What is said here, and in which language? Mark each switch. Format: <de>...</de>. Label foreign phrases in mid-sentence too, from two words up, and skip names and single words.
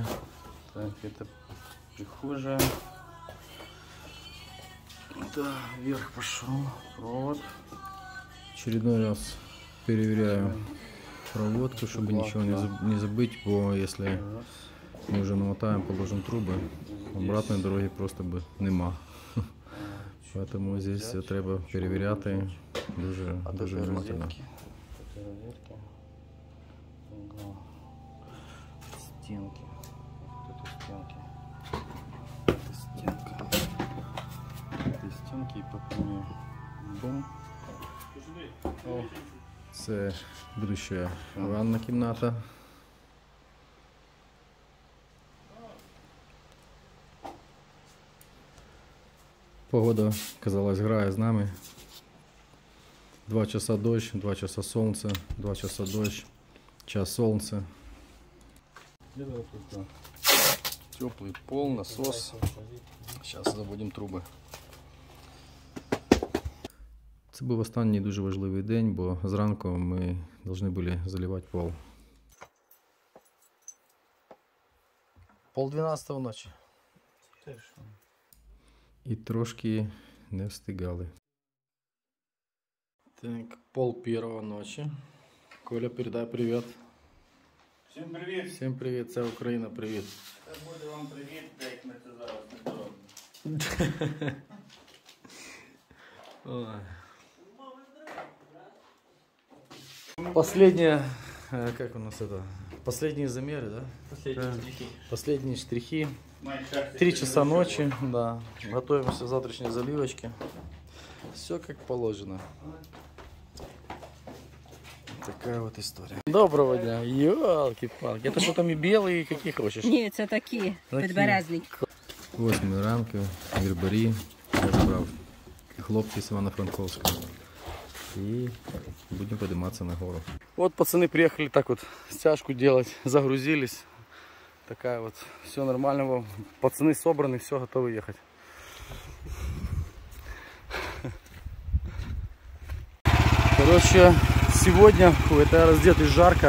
<ru>Так, это прихожая. Да, вверх пошел провод. Очередной раз переверяю проводку, чтобы ничего не забыть, бо если мы уже намотаем, положим трубы, обратной дороги просто бы нема. Поэтому здесь все</ru> <uk>треба перевіряти дуже</uk> <ru>внимательно. Стенки. Вот это стенки. Это стенка. Это стенки и по прямой. Бум. О,</ru> <uk>Це будущая ванна кімната.</uk> <ru>Погода, казалось,</ru> <uk>грає з нами.</uk> <ru>2 часа дощ, 2 часа сонце, 2 часа дощ, час сонце. теплый пол, насос. Сейчас заводим трубы.</ru> <uk>Це був останній дуже важливий день, бо зранку ми повинні були заливати пол.</uk> <ru>11:30 ночи.</ru> <uk>І трошки не встигали.</uk> <ru>Так, 1:30 ночи. Коля, передай привет.</ru> <uk>Всім привіт.</uk> <ru>Всем привет, вся Украина, привет.</ru> <uk>Це буде вам привіт, як ми це зараз не зробимо.</uk> <ru>Последние, как у нас это? Последние замеры, да? Последние штрихи. 3 часа ночи, да. Готовимся к завтрашней заливочке. Все как положено. Такая вот история. Доброго дня. Ёлки-палки. Это что там и белые, какие хочешь?</ru> <uk>Ні, це такі підберезники. 8 ранку, Вірбарі, я забрав хлопці з Івано-Франковська. І будемо підніматися на гору.</uk> <ru>Вот пацаны приехали так вот стяжку делать, загрузились. Такая вот, все нормально, пацаны собраны, все, готовы ехать. Короче, сегодня, это я раздетый, жарко.</ru>